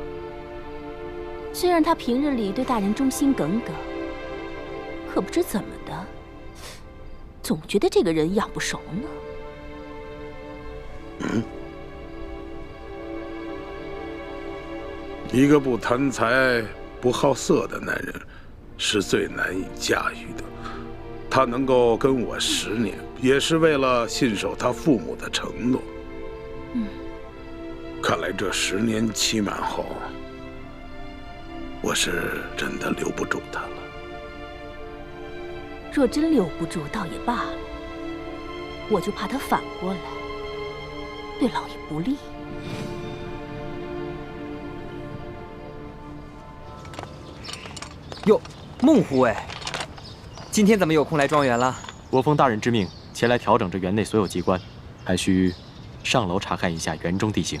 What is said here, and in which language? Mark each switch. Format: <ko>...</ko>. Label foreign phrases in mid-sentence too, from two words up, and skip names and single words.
<zh>雖然他平日裡對大人忠心耿耿，可不知怎麼的，總覺得這個人養不熟呢。一個不貪財不好色的男人是最難以駕馭的。他能夠跟我10年，也是為了信守他父母的承諾。看來這10年期滿後，我是真的留不住他了。若真留不住，倒也罷了。我就怕他反過來，對老爺不利。喲，孟護衛，今天怎麼有空來莊園了？我奉大人之命前來調整這園內所有機關，還需上樓查看一下園中地形。</zh>